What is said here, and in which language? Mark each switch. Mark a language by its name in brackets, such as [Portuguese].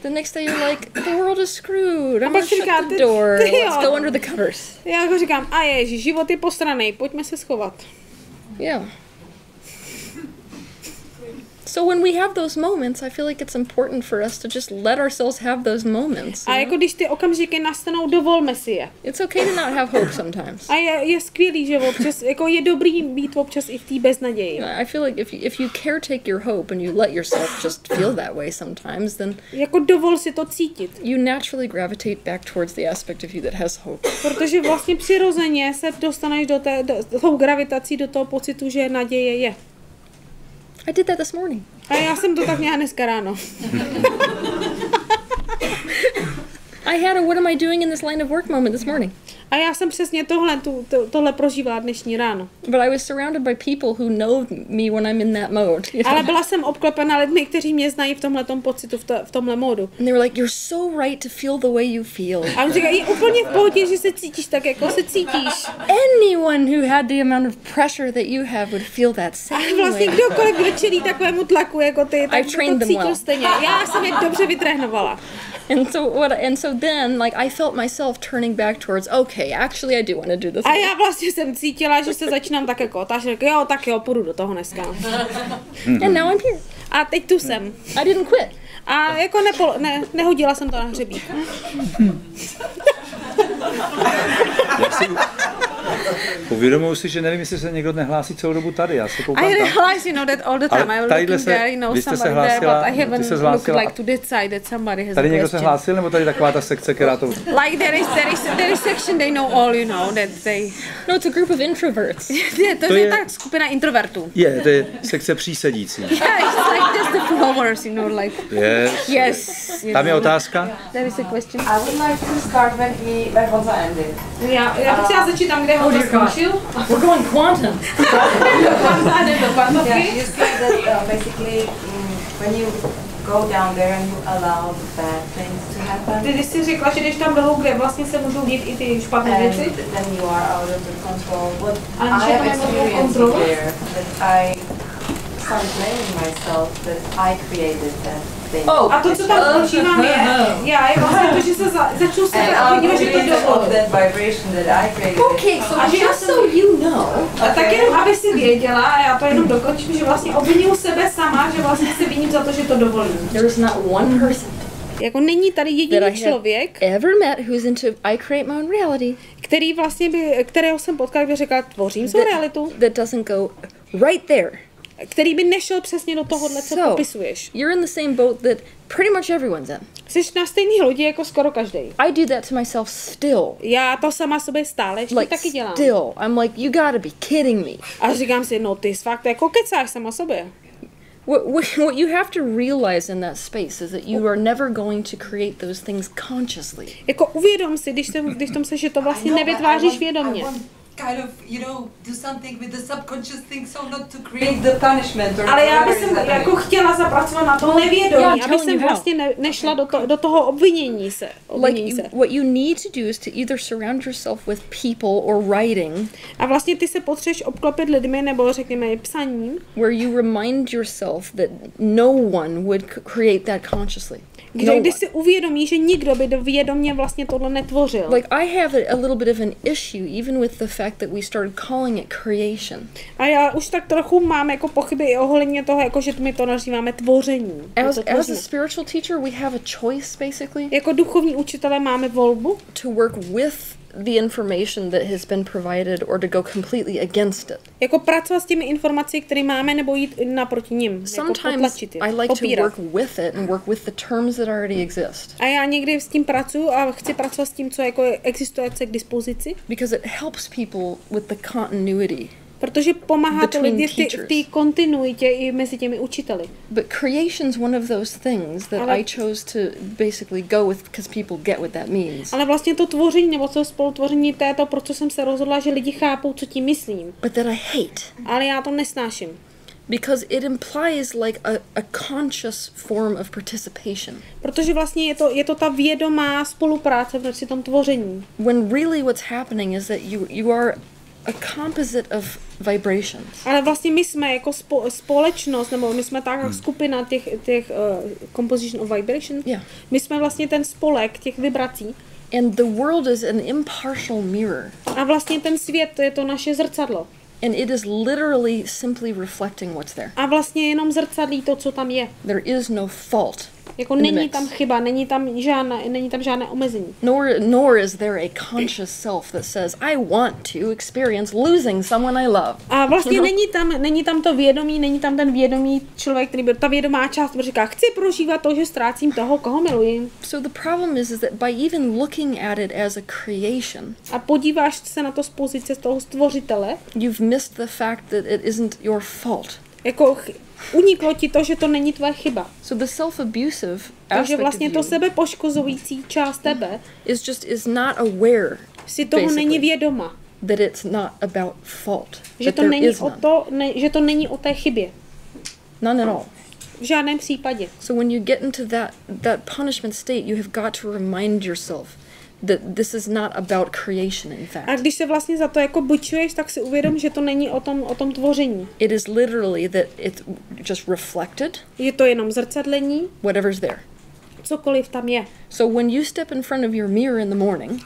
[English] The next day you're like, the world is screwed. I'm gonna shut the door. Let's go under the covers. [Czech] Já jako říkám, a ježi, život je posranej, pojďme se schovat. [English] Yeah. So when we have those moments, I feel like it's important for us to just let ourselves have those moments. [Czech] A jako když ty okamžiky nastanou, dovolme si je. [English] It's okay to not have hope sometimes. [Czech] A je skvělý, že občas, jako je dobrý být občas i v té beznaději. [English] I feel like if you caretake your hope and you let yourself just feel that way sometimes, then [Czech] jako dovol si to cítit. [English] You naturally gravitate back towards the aspect of you that has hope. [Czech] Protože vlastně přirozeně se dostaneš do tou gravitací, do toho pocitu, že naděje je. [English] I did that this morning. [Czech] A já jsem to tak měla dneska ráno. [English] I had a what am I doing in this line of work moment this morning. [Czech] A já jsem přesně tohle prožívala dnešní ráno. [English] But I was surrounded by people who know me when I'm in that mode. [Czech] Ale byla jsem obklopena lidmi, kteří mě znají v tomhletom pocitu, v tomhle módu. [English] And they were like, you're so right to feel the way you feel. [Czech] A on říká, je úplně v pohodě, že se cítíš tak, jako se cítíš. [English] Anyone who had the amount of pressure that you have would feel that same way. [Czech] A vlastně kdokoliv, kdo čelí takovému tlaku, jako ty, tak to cítil stejně. Já jsem je dobře vytrénovala. [English] And so then, like, I felt myself turning back towards, okay, actually I do want to do this. [Czech] A já vlastně jsem cítila, že se začínám tak jako otáčet, jo, tak jo, půjdu do toho dneska. [English] And now I'm here. [Czech] A teď tu jsem. [English] I didn't quit. [Czech] A jako nehodila jsem to na hřebík. Uvědomuji si, že nevím, jestli se někdo nehlásí celou dobu tady. Já se koukám tam. [English] I realize, that all the time. I was looking there, somebody there, but I haven't looked like to decide that somebody has a question. [Czech] Tady někdo se hlásil, nebo tady taková ta sekce, která to... [English] Like there is section they know all, that they... No, it's a group of introverts. [Czech] To je ta skupina introvertů. To je sekce přísedící. [English] Yeah, it's like just the followers, like... Yes. [Czech] Tam je otázka? [English] There is a question. I would like to start when Honza ended. [Czech] Já bych chtěla začít tam, kde ho to skončil? [English] We're going quantum. Yeah, you said that basically when you go down there and you allow bad things to happen. [Czech] Ty jsi řekla, že jdeš tam dolů, kde vlastně se můžou dít i ty špatné věci. [English] Then you are out of the control. What I have experienced here, that I started blaming myself that I created that thing. [Czech] A to, co tam počívám, je vlastně to, že se začnu se obvinovat, že to dovolí. [English] That vibration that I created. Okay, so just so you know. [Czech] A tak jenom, aby si věděla, a já to jenom dokončím, že vlastně obvinuju sebe sama, že vlastně se viním za to, že to dovolím. [English] There is not one person. [Czech] Jako není tady jediný člověk, [English] ever met who's into I create my own reality, [Czech] který vlastně kterého jsem potkal, by řekl, tvořím svou realitu. [English] That doesn't go right there. [Czech] Který by nešel přesně do tohohle, co popisuješ. [English] You're in the same boat that pretty much everyone's in. [Czech] Jsi na stejný lodi jako skoro každý. [English] I do that to myself still. [Czech] Já to sama sobě stále ještě [English] like [Czech] taky dělám. [English] Still, I'm like, you gotta be kidding me. [Czech] A říkám si, no ty fakt jako kecáš sama sobě. [English] What you have to realize in that space is that you are never going to create those things consciously. [Czech] Jako uvědom si, když tom se, že to vlastně nevytváříš vědomě. [English] Kind of, you know, do something with the subconscious thing, so not to create the punishment. [Czech] Ale já bych jako chtěla zapracovat na to nevědomí, aby jsem vlastně nešla do toho obvinění se. [English] What you need to do is to either surround yourself with people or writing. [Czech] A vlastně ty se potřebuješ obklopit lidmi nebo řekněme psaním. [English] Where you remind yourself that no one would create that consciously. [Czech] Když si uvědomí, že nikdo by vědomě vlastně tohle netvořil. [English] Like I have a little bit of an issue even with the fact that we started calling it creation. [Czech] A já už tak trochu mám jako pochyby i ohledně toho, jako že my to nazýváme tvoření. [English] As a spiritual teacher, we have a choice basically. [Czech] Jako duchovní učitelé máme volbu. [English] To work with the information that has been provided or to go completely against it. [Czech] Jako pracovat s těmi informacemi, které máme, nebo jít naproti nim. [English] Sometimes I like to work with it and work with the terms that already exist. [Czech] A já někdy s tím pracuji a chci pracovat s tím, co jako existuje k dispozici. [English] Because it helps people with the continuity. [Czech] Protože pomáhá to lidi v té kontinuitě i mezi těmi učiteli. [English] But creation's one of those things that I chose to basically go with because people get what that means. [Czech] Ale vlastně to tvoření nebo to spolutvoření to je to, proč jsem se rozhodla, že lidi chápou, co tím myslím. [English] But that I hate. [Czech] Ale já to nesnáším. [English] Because it implies like a conscious form of participation. [Czech] Protože vlastně je to ta vědomá spolupráce v tom tvoření. [English] When really what's happening is that you are a composite of vibrations. [Czech] Ale vlastně my jsme jako společnost, nebo my jsme tak skupina těch [English] composition of vibrations. Yeah. [Czech] My jsme vlastně ten spolek těch vibrací. [English] And the world is an impartial mirror. [Czech] A vlastně ten svět, to je to naše zrcadlo. [English] And it is literally simply reflecting what's there. [Czech] A vlastně jenom zrcadlí to, co tam je. [English] There is no fault. [Czech] Jako není tam chyba, není tam žádné omezení. [English] Nor is there a conscious self that says I want to experience losing someone I love. [Czech] A vlastně není tam to vědomí, není tam ten vědomý člověk, který ta vědomá část, který říká, chci prožívat to, že ztrácím toho, koho miluji. [English] So the problem is that by even looking at it as a creation. [Czech] A podíváš se na to z pozice z toho stvořitele. [English] You've missed the fact that it isn't your fault. [Czech] Jako uniklo ti to, že to není tvoje chyba. [English] So the self-abusive aspect [Czech] takže vlastně to sebepoškozující část tebe [English] is not aware. [Czech] Si toho není vědoma. [English] That it's not about fault. [Czech] Že to není že to není o té chybě. [English] None at all. [Czech] V žádném případě. [English] So when you get into that punishment state, you have got to remind yourself that this is not about creation, in fact. [Czech] A když se vlastně za to jako bučuješ, tak si uvědom, že to není o tom tvoření. [English] It is literally that it's just reflected. [Czech] Je to jenom zrcadlení. [English] Whatever's there. [Czech] Cokoliv tam je. [English] So when you step in front of your mirror in the morning,